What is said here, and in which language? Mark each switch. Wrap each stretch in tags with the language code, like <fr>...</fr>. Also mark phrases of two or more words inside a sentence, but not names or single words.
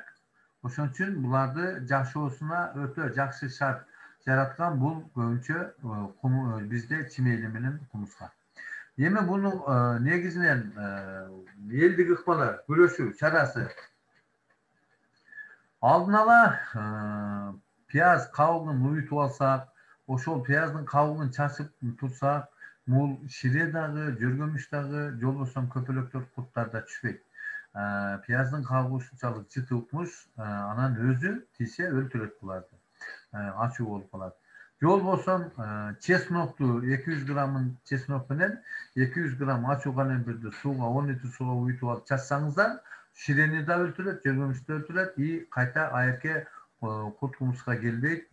<ky>Ошон үчүн буларды жашоосуна өтө жакшы шарт жараткан бул көбүнчө бизде чимейли менен кумурска. Эми буну негизинен элдик ыкмалар, күрөшүү чарасы. Алдын ала пияз кабыгын уютуп алсак, ошол пияздын кабыгын чачып турсак, бул шире дагы, жөргөмүш дагы, жолбосом көпөлөктөр, курттар да түшпөйт. Пияздын кабыгы ушунчалык жытылмыш, анан өзү тийсе өлтүрөт буларды. Ачуу болуп калат. Жолбосом чеснокту 200 граммын чеснок менен 200 грамм ачуу калемпирди сууга 10 литр сууга уютуп алып чачсаңыздар, ширени да өлтүрөт, жөргөмүштү өлтүрөт и кайта аерке курт кумурска келбейт.</ky>